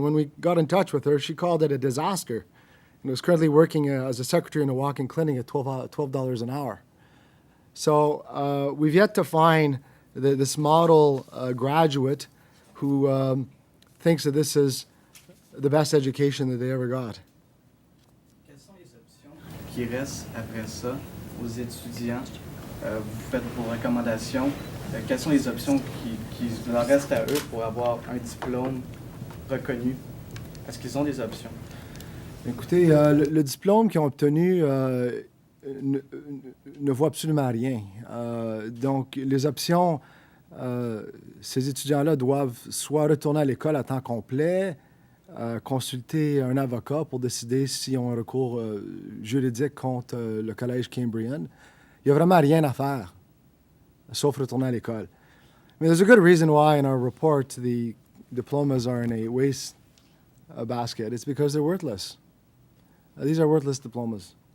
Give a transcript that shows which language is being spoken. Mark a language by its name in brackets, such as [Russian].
[English] And when we got in touch with her, she called it a disaster, and was currently working as a secretary in a walk-in clinic at $12 an hour. So we've yet to find this model graduate who thinks that this is the best education that they ever got. [French] Quelles sont les options qui restent après ça aux étudiants? Vous faites vos recommandations. Quelles sont les options qui leur restent à eux pour avoir un diplôme reconnu? Est-ce qu'ils ont des options? Écoutez, le diplôme qu'ils ont obtenu ne vaut absolument rien. Donc, les options, ces étudiants-là doivent soit retourner à l'école à temps complet, consulter un avocat pour décider s'ils ont un recours juridique contre le collège Cambrian. Il n'y a vraiment rien à faire, sauf retourner à l'école. [English] I mean, there's a good reason why in our report the diplomas are in a waste basket. It's because they're worthless. These are worthless diplomas.